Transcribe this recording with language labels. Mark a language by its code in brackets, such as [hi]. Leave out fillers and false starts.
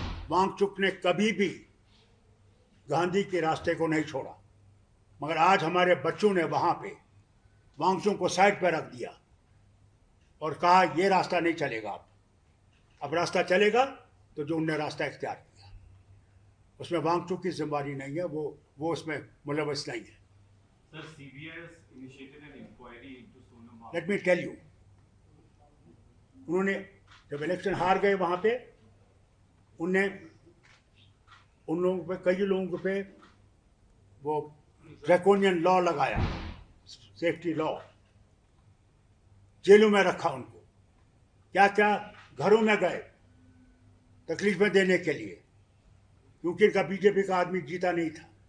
[hi] वांगचुक ने कभी भी गांधी के रास्ते को नहीं छोड़ा, मगर आज हमारे बच्चों ने वहां पे वांगचुक को साइड पर रख दिया और कहा ये रास्ता नहीं चलेगा। अब रास्ता चलेगा तो जो उनने रास्ता इख्तियार किया, उसमें वांगचुक की जिम्मेदारी नहीं है, वो उसमें मुलव्वस नहीं है। [en] Sir, CBI has initiated an inquiry into Sonam Wangchuk. Let me tell you, [hi] उन्होंने जब इलेक्शन हार गए वहां पे, उनने उन लोगों पे, कई लोगों पे वो ड्रैकोनियन लॉ लगाया, सेफ्टी लॉ, जेलों में रखा उनको, क्या क्या घरों में गए तकलीफें देने के लिए, क्योंकि इनका बीजेपी का आदमी जीता नहीं था।